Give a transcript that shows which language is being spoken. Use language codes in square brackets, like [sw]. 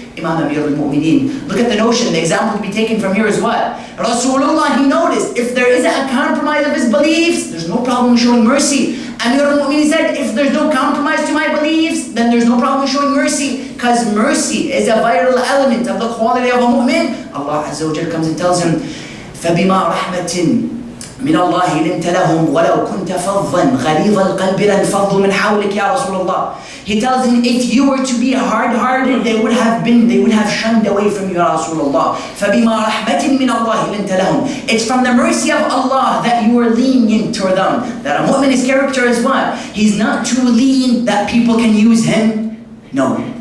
[en] Imam Amir al-Mu'mineen. Look at the notion. The example to be taken from here is what? Rasulullah, he noticed, if there isn't a compromise of his beliefs, there's no problem showing mercy. Amir al-Mu'mineen said, if there's no compromise to my beliefs, then there's no problem showing mercy. Because mercy is a vital element of the quality of a mu'min. [ar] Allah Azza wa Jal [en] comes and tells him, [ar] فَبِمَا رَحْمَةٍ مِنَ اللَّهِ لِنْتَ لَهُمْ وَلَوْ كُنْتَ فَضًّا غَلِيظَ الْقَلْبِ لَانْفَضُّوا مِنْ حَوْلِكَ يَا رَسُولَ اللَّهِ. [en] He tells him, if you were to be hard-hearted, they would have shunned away from you, Ya Rasulullah. [ar] فَبِمَا رَحْمَةٍ مِنَ اللَّهِ لِنْتَ لَهُمْ. [en] It's from the mercy of Allah that you are lenient toward them. That a mu'min, his character is what? He's not too lenient that people can use him. No.